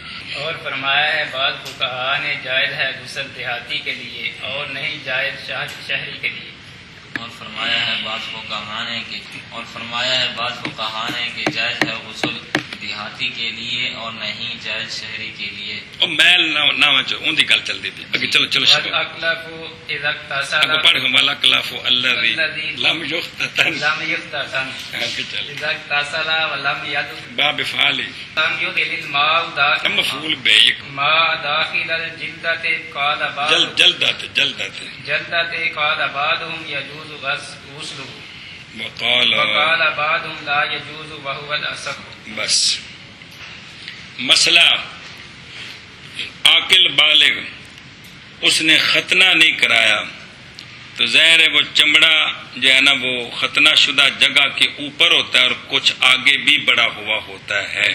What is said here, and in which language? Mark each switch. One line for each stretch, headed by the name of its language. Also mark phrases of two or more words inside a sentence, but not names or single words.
Urdu: اور فرمایا ہے بعض فقہاء نے جائز ہے غسل دیہاتی کے لیے اور نہیں جائز شہری کے لیے۔ اور فرمایا ہے بعض فقہاء نے کہ جائز ہے غسل دیہاتی کے لیے اور نہیں جائز شہری کے لیے۔
Punjabi: اور میل نہ وچ اون دی گل چل دی تھی اگے، چلو چلو شروع
Arabic: والاقلف اذا اغتسل
Punjabi: اگے پڑھ
Arabic: ہمالا کلاف الذی لم یختتن لم يغتسل
Urdu: آگے چل
Arabic: اذا اغتسل ولم يدخل باب فعلی لم يدخل الماء داخل مفعول به ما داخل الجلدة قال بعض جلدت قال بعضهم يجوز غسله وقال وقال بعضهم لا يجوز وهو الأصح۔
Urdu: بس مسئلہ عاقل بالغ اس نے ختنہ نہیں کرایا تو ظاہر ہے وہ چمڑا جو ہے نا وہ ختنہ شدہ جگہ کے اوپر ہوتا ہے اور کچھ آگے بھی بڑا ہوا ہوتا ہے۔